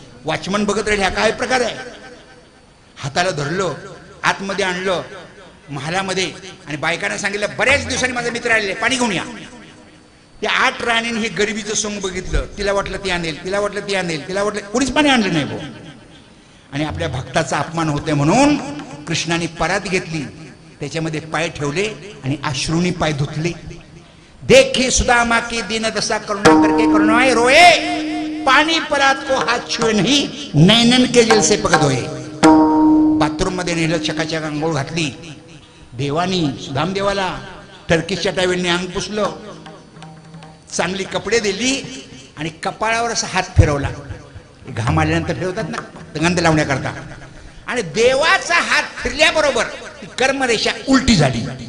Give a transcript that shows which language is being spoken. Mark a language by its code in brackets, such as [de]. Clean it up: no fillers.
[mr] Watchman बघत राहिले, हा काय प्रकार आहे. हाताला धरलं, आतमध्ये आणलं महालामध्ये आणि बायकांना सांगितलं, बऱ्याच दिवसांनी माझा मित्र आलेले, पाणी घेऊन या. त्या 8 राणींनी हे गरिबीचं सोंग बघितलं. तिला वाटलं ती आणेल, तिला वाटलं ती आणेल, तिला वाटलं कोणीच पाणी आणलं नाही भाऊ. आणि आपल्या भक्ताचा अपमान होते म्हणून कृष्णाने परात घेतली, त्याच्यामध्ये पाय ठेवले आणि अश्रूनी पाय धुतले. [hi] देखे सुदामा की दीन दशा करुणा करके करुणाए रोए, पानी परात को हाथ छुए नहीं, नैनन के जल से पकड़ होए. [mr] बाथरूम मध्ये नेलं, चकाचक आंघोळ घातली. देवानी सुदाम देवाला टर्किशच्या टावेलने अंग पुसलं, चांगली कपडे दिली आणि कपाळावर असा हात फिरवला. घाम आल्यानंतर फिरवतात ना गंध लावण्याकरता. आणि देवाचा हात फिरल्याबरोबर ती कर्मरेषा उलटी झाली.